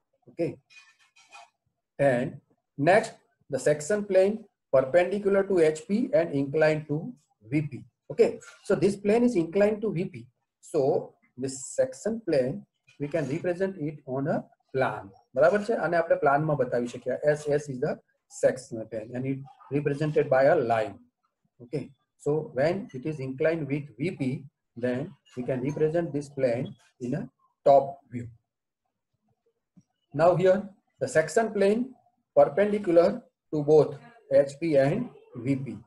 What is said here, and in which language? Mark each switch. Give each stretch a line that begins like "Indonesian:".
English: Okay, and next the section plane perpendicular to HP and inclined to VP. Okay, so this plane is inclined to VP, so this section plane we can represent it on a plan.
Gujarati: બરાબર છે, આને આપણે પ્લાનમાં બતાવી શકીએ.
English: SS is the sectional plane and it represented by a line. Okay, so when it is inclined with VP, then we can represent this plane in a top view. Now here the section plane perpendicular to both HP and VP.